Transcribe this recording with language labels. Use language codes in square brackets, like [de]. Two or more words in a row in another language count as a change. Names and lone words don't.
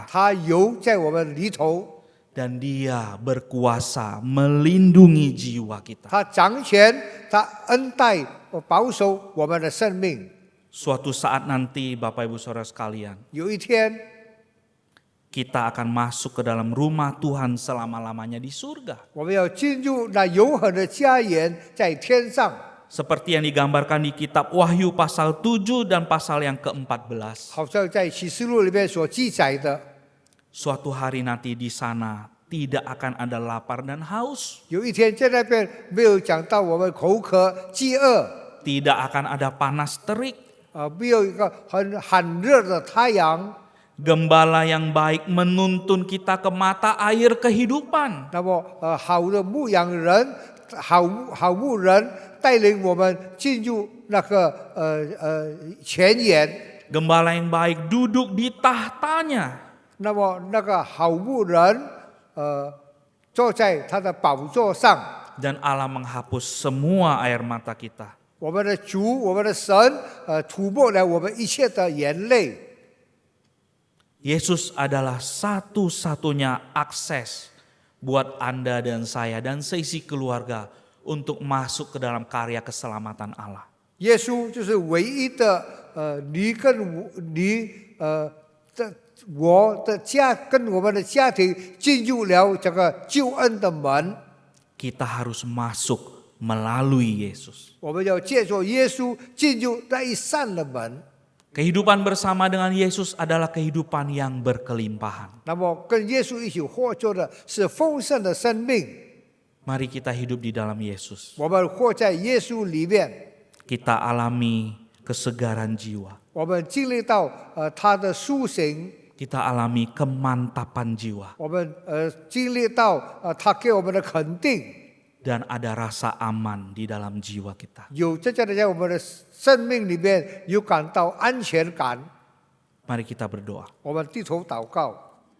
[zh] 他有在我们里头， [id] Dan dia berkuasa melindungi jiwa kita. [zh] 他掌权，他恩待保守我们的生命。 [id] Suatu saat nanti Bapak Ibu Saudara sekalian, [zh] 有一天， [id] kita akan masuk ke dalam rumah Tuhan selama-lamanya di surga. [zh] 我们要进入那永恒的家园，在天上。 [id] Seperti yang digambarkan di kitab Wahyu pasal 7 dan pasal yang ke-14. [zh] 好像在启示录里面所记载的， [id] Suatu hari nanti di sana tidak akan ada lapar dan haus. [zh] 有一天在那边没有讲到我们口渴、饥饿， [id] Tidak akan ada panas terik. [zh] 没有一个很热的太阳， [id] Gembala yang baik menuntun kita ke mata air kehidupan. [zh] 那么好的牧羊人，好牧人带领我们进入那个泉眼。 [id] Gembala yang baik duduk di tahtanya. [zh] 那么那个好牧人坐在他的宝座上。 [id] Dan Allah menghapus semua air mata kita. [zh] 我们的主，我们的神，涂抹了我们一切的眼泪。 [id] Yesus adalah satu-satunya akses buat Anda dan saya dan seisi keluarga untuk masuk ke dalam karya keselamatan Allah. [zh] 耶稣就是唯一的，你跟我的家跟我们的家庭进入了这个救恩的门。 [id] Kita harus masuk melalui Yesus. [zh] 我们要借助耶稣进入那一扇的门。 [id] Kehidupan bersama dengan Yesus adalah kehidupan yang berkelimpahan. [zh] 那么跟耶稣一起活着的是丰盛的生命。 [id] Mari kita hidup di dalam Yesus. [zh] 我们活在耶稣里面， [id] Kita alami kesegaran jiwa. [zh] 我们经历到他的苏醒， [id] Kita alami kemantapan jiwa. [zh] 我们经历到他给我们的肯定， [id] Dan ada rasa aman di dalam jiwa kita. [zh] 有真正的在我们的生命里面有感到安全感。 [id] Mari kita berdoa. [zh] 我们低头祷告。